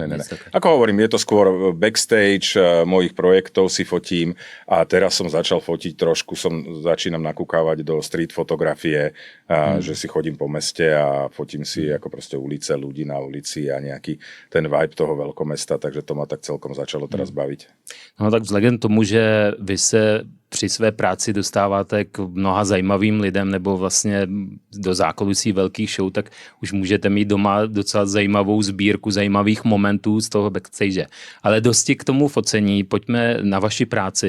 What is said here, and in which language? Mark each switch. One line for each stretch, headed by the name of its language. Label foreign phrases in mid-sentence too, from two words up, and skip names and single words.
Slovak: Ako hovorím, je to skôr backstage mojich projektov si fotím a teraz som začal fotiť trošku, začínam nakúkávať do street fotografie, že si chodím po meste a fotím si ako proste ulice, ľudí na ulici a nejaký ten vibe toho veľkomesta, takže to ma tak celkom začalo teraz baviť.
Czech: No tak vzhledem tomu, že vy se při své práci dostáváte k mnoha zajímavým lidem nebo vlastně do zákulisí velkých show, tak už můžete mít doma docela zajímavou sbírku zajímavých momentů z toho backstage. Ale dosti k tomu focení, pojďme na vaši práci.